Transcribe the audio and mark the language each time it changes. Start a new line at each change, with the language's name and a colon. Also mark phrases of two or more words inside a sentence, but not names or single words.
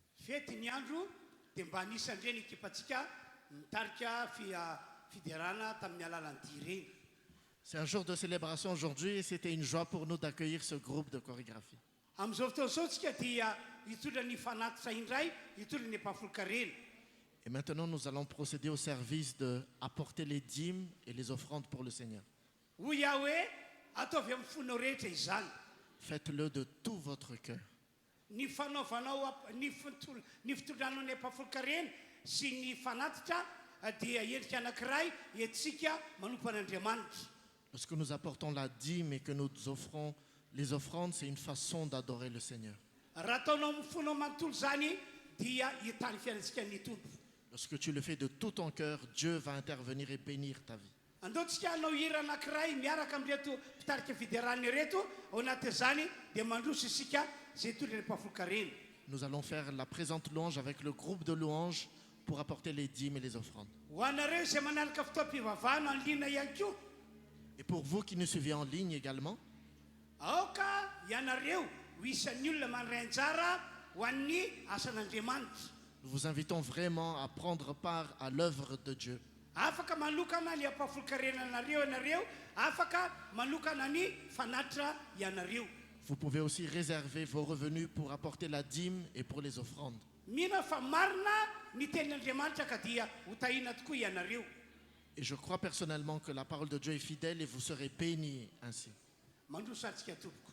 Malagasy: fety ny andro dia mba anisan'ireny ekipantsika mitarika fiderana tamin'ny alalan'ny dia ireny.
French: C'est un jour de célébration aujourd'hui et c'était une joie pour nous d'accueillir ce groupe de chorégraphie.
Malagasy: Amin'izao fotoan'izao tsika dia hitondra ny fanatitra indray hitondra ny empahafolokarena.
French: Et maintenant, nous allons procéder au service de apporter les dîmes et les offrandes pour le Seigneur.
Malagasy: Hoy aho hoe ataovy amin'ny fonao rehetra izany.
French: Faites-le de tout votre cœur.
Malagasy: Ny fanaovanao ny fitondranao ny empahafolokarena sy ny fanatitra dia endrika anankiray etsika manompo an'Andriamanitra.
French: Lorsque nous apportons la dîme et que nous offrons les offrandes, c'est une façon d'adorer le Seigneur.
Malagasy: Raha ataonao amin'ny fonao manontolo zany dia hitany fiainantsika ny tompo.
French: Lorsque tu le fais de tout ton cœur, Dieu va intervenir et bénir ta vie.
Malagasy: Andaotsika hanao hira anankiray miaraka amin'reto mpitarika fiderana reto ao anatin'izany dia mandroso isika zay hitondra ny empahafolokarena.
French: Nous allons faire la présente louange avec le groupe de louanges pour apporter les dîmes et les offrandes.
Malagasy: Ho anareo izay manaraka fitaom-pivavahana ny liana ihany koa.
French: Et pour vous qui nous suivez en ligne également,
Malagasy: aoka ianareo ho isan'ny olona mandray anjara ho an'ny asan'Andriamanitra.
French: nous vous invitons vraiment à prendre part à l'œuvre de Dieu.
Malagasy: Afaka manokana ny empahafolokarena ianareo afaka manokana ny fanatitra ianareo.
French: Vous pouvez aussi réserver vos revenus pour apporter la dîme et pour les offrandes.
Malagasy: Mino fa marina ny tenin'Andriamanitra ka dia ho tahina tokoa ianareo.
French: Et je crois personnellement que la parole de Dieu est fidèle et vous serez bénis ainsi.
Malagasy: Mandroso antsika tompoko.